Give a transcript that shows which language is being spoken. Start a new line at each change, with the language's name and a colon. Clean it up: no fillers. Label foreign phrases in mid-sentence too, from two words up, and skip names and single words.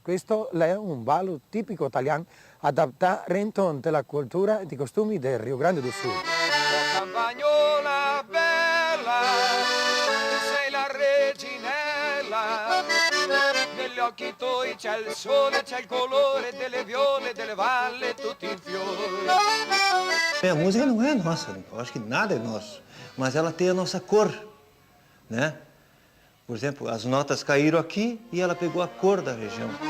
Italian: Questo è un ballo tipico italiano adattato alla cultura e ai costumi del Rio Grande do Sul. Campagnola bella, tu sei la reginella, negli occhi tuoi c'è il sole, c'è il colore delle viole, delle valli, tutti in fiore.
Portuguese: A música não é nossa, eu acho que nada é nosso, mas ela tem a nossa cor, né? Por exemplo, as notas caíram aqui e ela pegou a cor da região.